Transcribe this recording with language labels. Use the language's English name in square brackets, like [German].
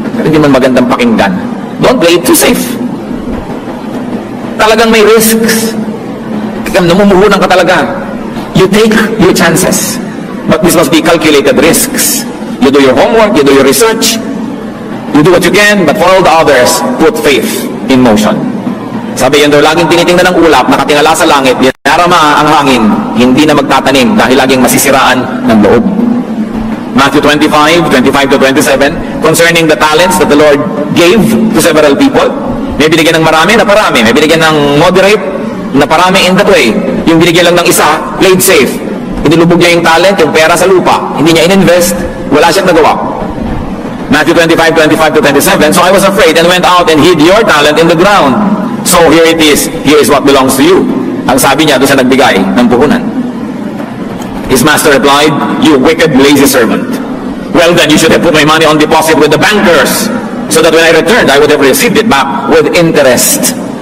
[Filipino] Pero hindi man magandang pakinggan. [English] Don't play it too safe. [Filipino] Talagang may risks. Namumuhunan ka talaga. [English] You take your chances. But this must be calculated risks. You do your homework, you do your research, you do what you can, but for all the others, put faith in motion. [Filipino] Sabi yan daw, laging tinitingnan ng ulap, nakatingala sa langit, dinarama ang hangin, hindi na magtatanim dahil laging masisiraan ng loob. [English] Matthew 25:25-27, concerning the talents that the Lord gave to several people. [Filipino] May binigyan ng marami na parami, may binigyan ng moderate na parami [English] in that way. [Filipino] Yung binigyan lang ng isa, [English] played safe. [Filipino] Inilubog niya yung talent, yung pera sa lupa. Hindi niya ininvest, wala siyang nagawa. [English] Matthew 25:25-27, so I was afraid and went out and hid your talent in the ground. So here it is, here is what belongs to you. [Filipino] Ang sabi niya doon sa nagbigay ng puhunan. [English] His master replied, you wicked, lazy servant. Well then, you should have put my money on deposit with the bankers, so that when I returned, I would have received it back with interest.